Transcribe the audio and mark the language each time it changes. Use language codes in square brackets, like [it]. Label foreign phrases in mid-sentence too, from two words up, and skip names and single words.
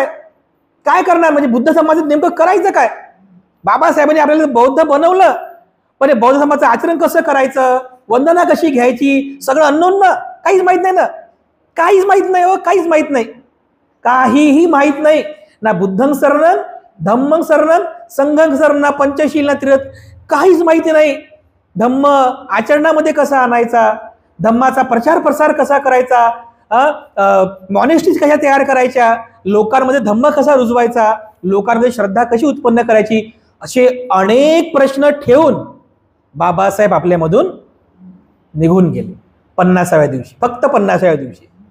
[mr] काय करणार? म्हणजे बुद्ध समाजात नेमकं करायचं काय? बाबासाहेबांनी आपल्याला बौद्ध बनवलं, पण बौद्ध समाजाचं आचरण कसं करायचं, वंदना कशी घ्यायची, सगळं अननोन ना, काहीच माहित नाही ना, काहीच माहित नाही हो, काहीच माहित नाही, काहीही माहित नाही ना. [pi] बुद्धं शरणं, धम्मं शरणं, संघं शरणं, [mr] पंचशील ना त्रिरथ, काहीच माहिती नाही. धम्म आचरणामध्ये कसा आणायचा, धम्माचा प्रचार प्रसार कसा करायचा, मॉनेस्ट्रीज कशा तयार करायच्या, लोकांमध्ये धम्म कसा रुजवायचा, लोकांमध्ये श्रद्धा कशी उत्पन्न करायची, असे अनेक प्रश्न ठेवून बाबासाहेब आपल्यामधून निघून गेले 50व्या दिवशी, फक्त 50व्या दिवशी.